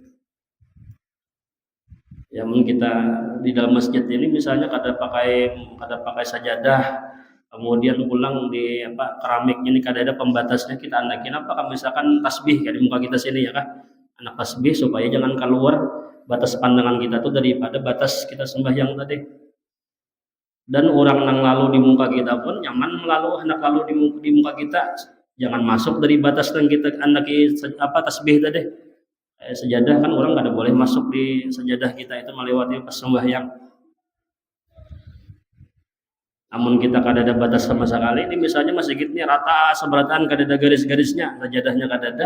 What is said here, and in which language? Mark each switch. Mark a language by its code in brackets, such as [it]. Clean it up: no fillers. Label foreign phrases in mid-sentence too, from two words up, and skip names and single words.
[bjn] Ya, kita di dalam masjid ini misalnya kada pakai sajadah, kemudian pulang di apa keramiknya ini kada ada pembatasnya, kita anakin apa kan misalkan tasbih kayak di muka kita sini ya kan, anak tasbih supaya jangan keluar batas pandangan kita tuh daripada batas kita sembahyang tadi. Dan orang yang lalu di muka kita pun nyaman hendak lalu di muka kita, jangan masuk dari batas yang kita andaki apa tasbih tadi. Sejadah kan orang kada boleh masuk di sejadah kita itu melewati pas sembahyang. Namun kita kada ada batas sama sekali. Ini misalnya masjid ini rata seberataan, kada ada garis-garisnya, sajadahnya kada ada.